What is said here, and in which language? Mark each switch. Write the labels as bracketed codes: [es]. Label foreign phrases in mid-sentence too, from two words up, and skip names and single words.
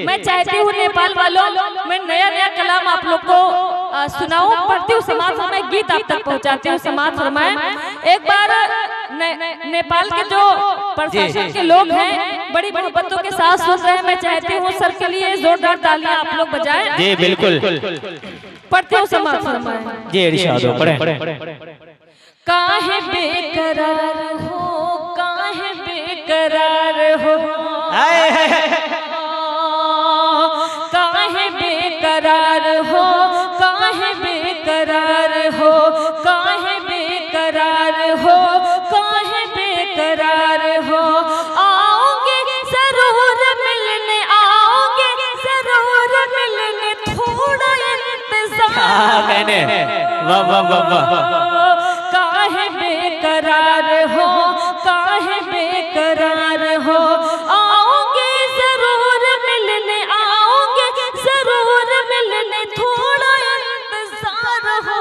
[hi] मैं चाहती हूँ नेपाल वालों, मैं नया नया कलाम आप लोग को सुनाऊं, पढ़ती हूँ, समाज फरमाए, गीत आप तक पहुँचाती हूँ, समाज फरमाए। एक बार नेपाल के जो प्रशासन के लोग हैं बड़ी मोहब्बतों के साथ सुन रहे हैं, मैं चाहती हूँ सर के लिए जोरदार तालियां आप लोग बजाएं। जी बिल्कुल, पढ़ती हूँ, समाज फरमाए। जी इरशाद पढ़े। काहे बेकरार हो, काहे बेकरार हो, काहे बेकरार हो, काहे बेकरार हो, काहे बेकरार हो, काहे बेकरार हो, आओगे जरूर मिलने, आओगे जरूर मिलने, थोड़ा इंतजार। कहने वाह वाह वाह, काहे बेकरार हो, काहे बेकरार हो, आओगे जरूर मिलने, आओगे जरूर मिलने, थोड़ा इंतजार हो।